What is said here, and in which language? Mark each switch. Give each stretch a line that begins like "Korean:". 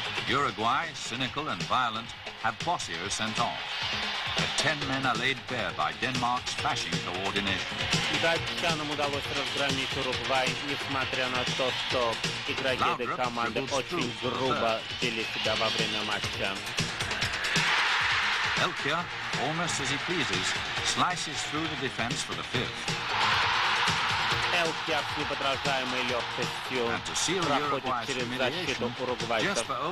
English: Uruguay, cynical and violent, have Bossio sent off. The 10 men are laid bare by Denmark's flashing coordination.
Russian: Датчанам удалось разгромить Уругвай, несмотря на то, что игроки этой команды очень грубо вели себя во время матча.
English: Elkia, almost as he pleases, slices through the defense for the fifth.
Russian: Элкяр с неподражаемой легкостью проходит через защиту уругвайцев.